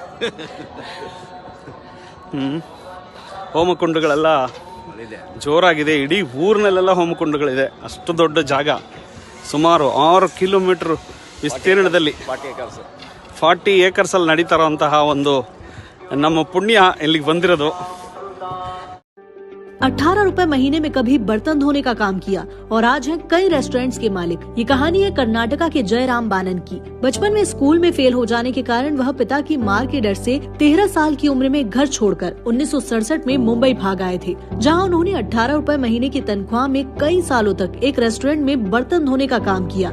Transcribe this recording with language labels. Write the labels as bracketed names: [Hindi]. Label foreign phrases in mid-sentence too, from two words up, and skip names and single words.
[Kannada] ಹೋಮಕುಂಡಗಳೆಲ್ಲ ಜೋರಾಗಿದೆ. ಇಡೀ ಊರಿನಲ್ಲೆಲ್ಲ ಹೋಮಕುಂಡಗಳಿದೆ. ಅಷ್ಟು ದೊಡ್ಡ ಜಾಗ. ಸುಮಾರು 6 ಕಿಲೋಮೀಟರ್ ವಿಸ್ತೀರ್ಣದಲ್ಲಿ 40 ಏಕರ್ಸಲ್ಲಿ ನಡೀತಾ ಇರೋಂತಹ ಒಂದು ನಮ್ಮ ಪುಣ್ಯ ಇಲ್ಲಿಗೆ ಬಂದಿರೋದು. [Hindi] 18 रुपए महीने में कभी बर्तन धोने का काम किया और आज है कई रेस्टोरेंट्स के मालिक. ये कहानी है कर्नाटका के जयराम बानन की. बचपन में स्कूल में फेल हो जाने के कारण वह पिता की मार के डर से 13 साल की उम्र में घर छोड़कर 1967 में मुंबई भाग आए थे, जहां उन्होंने 18 रुपए महीने की तनख्वाह में कई सालों तक एक रेस्टोरेंट में बर्तन धोने का काम किया.